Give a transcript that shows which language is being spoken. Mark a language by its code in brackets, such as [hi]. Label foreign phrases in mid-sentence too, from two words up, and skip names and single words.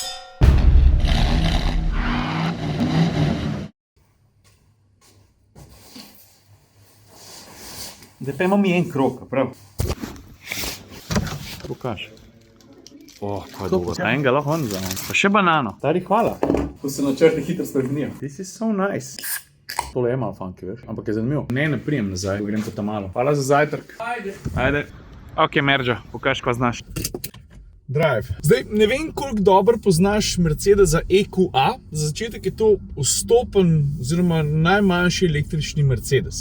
[sl] Zdaj pa imam en krog, prav? Pokaž. Pa dolgo. Enega lahko on vzamem. Pa še banano. Stari, hvala. Ko se načrti hitro spremenijo. [en] This is so nice. [sl] Tole je malo funky, veš? Ampak je zanimivo. Ne prijem nazaj, ko grem pa tam malo. Hvala za zajtrk. Ajde. Ok, Merđo, pokaž, ko znaš. Drive. Zdaj, ne vem, koliko dobro poznaš Mercedesa EQA. Za začetek je to vstopen oziroma najmanjši električni Mercedes.